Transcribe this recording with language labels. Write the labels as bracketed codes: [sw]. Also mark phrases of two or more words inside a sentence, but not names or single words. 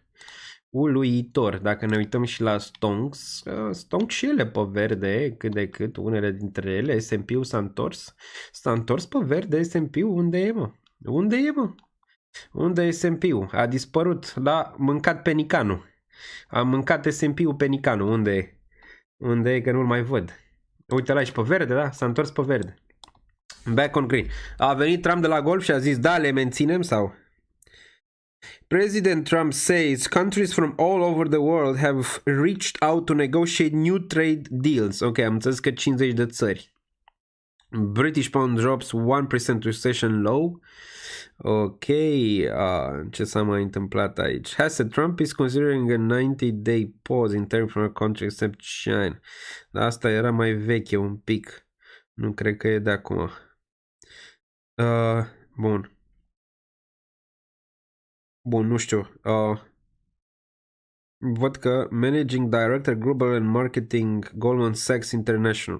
[ro] Dacă ne uităm și la stonks, stonks și ele pe verde, cât de cât, unele dintre ele, S&P-ul s-a întors pe verde, S&P-ul, unde e, mă? Unde e S&P-ul? A dispărut, l-a mâncat penicanul. A mâncat S&P-ul penicanul, unde e? Unde e, că nu-l mai văd. Uite la aici, pe verde, da? S-a întors pe verde. [en] Back on green. [ro] A venit Trump de la golf și a zis, da, le menținem sau? [en] President Trump says countries from all over the world have reached out to negotiate new trade deals. [ro] Ok, am înțeles că 50 de țări. [en] British pound drops 1% recession low. [ro] Ok, ce s-a mai întâmplat aici? [en] Has said Trump is considering a 90-day pause in terms from a country except China. [ro] Dar asta era mai veche un pic. Nu cred că e de acum. Bun. Bun, nu știu. Văd că [en] Managing Director Global and Marketing Goldman Sachs International.